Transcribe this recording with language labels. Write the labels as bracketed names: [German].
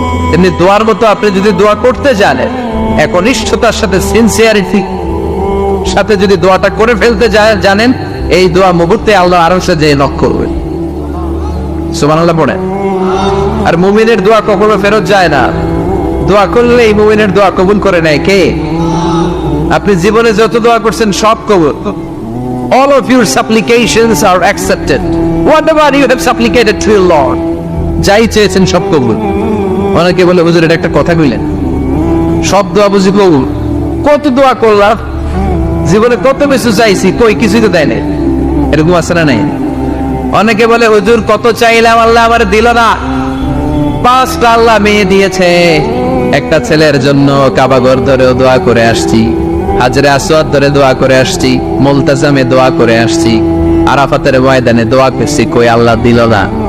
[Bangla] তেমনি দোয়ার মতো আপনি যদি দোয়া করতে জানেন, একনিষ্ঠতার সাথে সিনসিয়ারিটি সাথে যদি দোয়াটা করে ফেলতে জানেন, এই দোয়া মুহূর্তে আল্লাহ আরশে যেয়ে নক করবে। সুবহানাল্লাহ পড়েন। আর মুমিনের দোয়া কখনো ফেরত যায় না। দোয়া করলে এই মুমিনের দোয়া কবুল করে নেয় কে? আপনি জীবনে যত দোয়া করছেন সব কবুল। [English] All of your supplications are accepted. Whatever you have supplicated to your Lord, [Bangla] যাই চেয়েছেন সব কবুল। অনেকে বলে হুজুর এটা একটা কথা কইলেন, সব দোয়া বুঝি কবুল? কত দোয়া করলাম, জীবনে কত কিছু চাইছি, কই কিছুই তো দেয় নাই। এরকম আছে না নাই? অনেকে বলে হুজুর কত চাইলাম আল্লাহ আমার দিল না। 5টা আল্লাহ মেয়ে দিয়েছে, একটা ছেলের জন্য কাবাঘর ধরেও দোয়া করে আসছি, হাজরে আসওয়াদ ধরে দোয়া করে আসছি, মুলতাজামে দোয়া করে আসছি, আরাফাতের ময়দানে দোয়া করছি, কই আল্লাহ দিল না।